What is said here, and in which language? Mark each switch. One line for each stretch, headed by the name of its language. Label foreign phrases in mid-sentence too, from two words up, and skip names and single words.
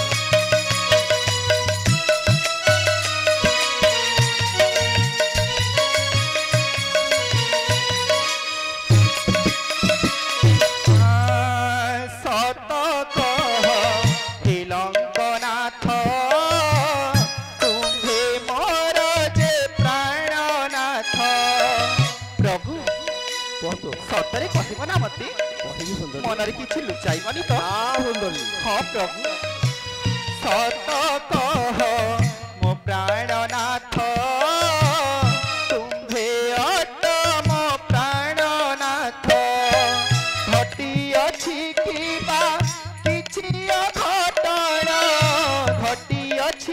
Odia: ସତ କହ ହେ ଲଙ୍କାନାଥ ତୁମେ ମୋର ଯେ ପ୍ରାଣନାଥ ପ୍ରଭୁ कहतो ସତରେ କହିବ ନା ମତେ କହିବି ସୁନ୍ଦରୀ ମନରେ କିଛି ଲୁଚାଇବନି ତ ହଁ ସୁନ୍ଦରୀ ହଁ ପ୍ରଭୁ ସତ କହ ମୋ ପ୍ରାଣନାଥ ତୁମେ ଅଟ ମୋ ପ୍ରାଣନାଥ ଘଟି ଅଛି କିବା କିଛି ଅଘଟଣ ଘଟି ଅଛି